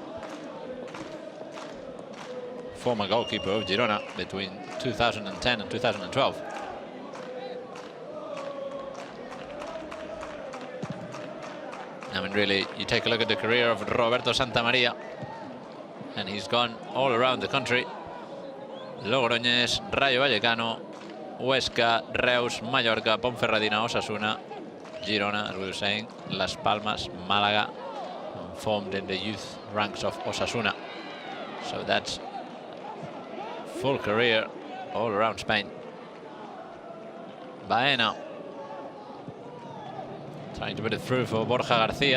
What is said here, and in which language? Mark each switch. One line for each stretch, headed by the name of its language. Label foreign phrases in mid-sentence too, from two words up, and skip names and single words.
English: Former goalkeeper of Girona between 2010 and 2012. I mean, really, you take a look at the career of Roberto Santamaria, and he's gone all around the country. Logroñés, Rayo Vallecano, Huesca, Reus, Mallorca, Ponferradina, Osasuna, Girona, as we were saying, Las Palmas, Málaga, formed in the youth ranks of Osasuna. So that's full career all around Spain. Baena trying to put it through for Borja Garcia.